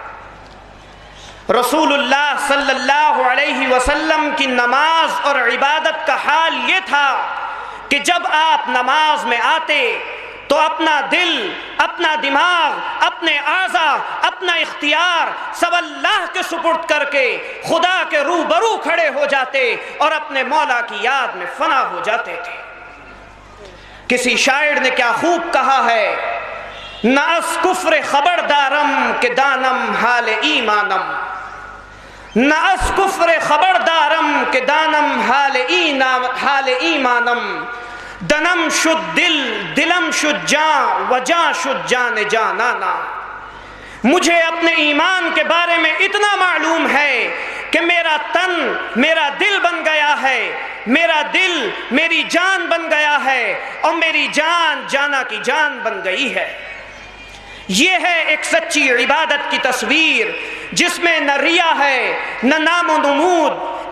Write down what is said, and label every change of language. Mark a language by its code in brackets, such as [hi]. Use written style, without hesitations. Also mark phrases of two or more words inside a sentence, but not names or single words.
[ur] رسول اللہ [ar] صلی اللہ علیہ وسلم [ur] کی نماز اور عبادت کا حال یہ تھا کہ جب آپ نماز میں آتے تو اپنا دل، اپنا دماغ، اپنے اعضاء، اپنا اختیار سب اللہ کے سپرد کر کے خدا کے روبرو کھڑے ہو جاتے اور اپنے مولا کی یاد میں فنا ہو جاتے تھے۔ کسی شاعر نے کیا خوب کہا ہے، [fa] نہ از کفر خبردارم کہ دانم حال ایمانم، نہ از کفر خبردارم کہ دانم حال ایمانم، دنم شد دل دلم شد جان و جان شد جان جانانا۔ [ur] مجھے اپنے ایمان کے بارے میں اتنا معلوم ہے کہ میرا تن میرا دل بن گیا ہے، میرا دل میری جان بن گیا ہے اور میری جان جانا کی جان بن گئی ہے۔ یہ ہے ایک سچی عبادت کی تصویر جس میں نہ ریا ہے نہ نام و نمود۔